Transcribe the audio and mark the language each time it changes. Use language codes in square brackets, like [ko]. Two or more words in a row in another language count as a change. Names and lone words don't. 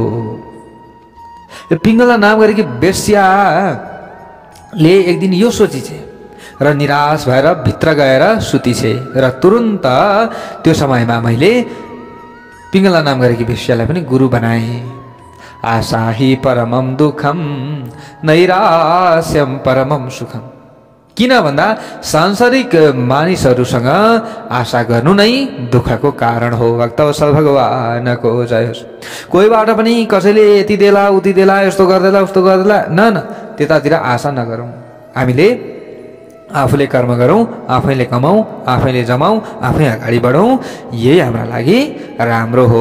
[ne] यो पिङ्गला नाम गरेकी वेश्याले एक दिन यो सोचिछे र निराश भएर भित्र गएर सुतिछे, र तुरुन्त त्यो समयमा मैले पिङ्गला नाम गरेकी वेश्यालाई पनि गुरु बनाएँ। [sa] आशाही परमम दुःखम नैरास्यम परमम सुखम। [ne] किन भन्दा सांसारिक मानिसहरूसँग आशा गर्नु नै दुःखको कारण हो। भक्तवत्सल भगवानको जय होस्। कोहीबाट पनि कसैले यति देला उति देला यस्तो गर्देला उस्तो गर्देला न त्यतातिर आशा नगरौँ। हामीले आफूले कर्म गरौँ, आफैले कमाउँ, आफैले जमाउँ, आफै अगाडि बढौँ, यही हाम्रा लागि राम्रो हो।